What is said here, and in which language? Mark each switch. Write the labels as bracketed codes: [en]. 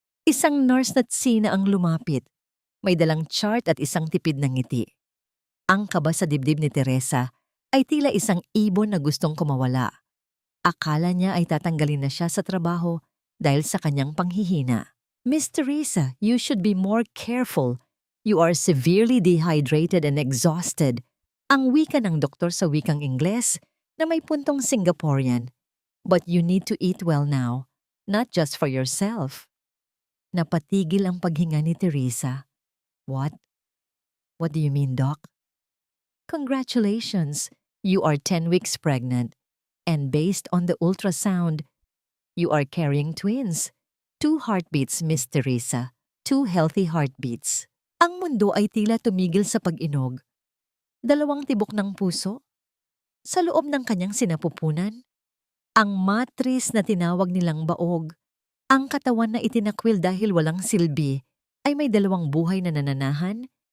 [tl] Isang nurse na tsina ang lumapit, may dalang chart at isang tipid ng ngiti. Ang kaba sa dibdib ni Teresa ay tila isang ibon na gustong kumawala. Akala niya ay tatanggalin na siya sa trabaho dahil sa kanyang panghihina. [en] "Miss Teresa, you should be more careful. You are severely dehydrated and exhausted." [tl] Ang wika ng doktor sa wikang Ingles na may puntong Singaporean. [en] "But you need to eat well now, not just for yourself." [tl] Napatigil ang paghinga ni Teresa. [en] "What? What do you mean, Doc?" "Congratulations, you are 10 weeks pregnant, and based on the ultrasound, you are carrying twins. 2 heartbeats, Miss Teresa. 2 healthy heartbeats." [tl] Ang mundo ay tila tumigil sa pag-inog. 2 tibok ng puso. Sa loob ng kanyang sinapupunan, ang matris na tinawag nilang baog, ang katawan na itinakwil dahil walang silbi, ay may 2 buhay na nananahan.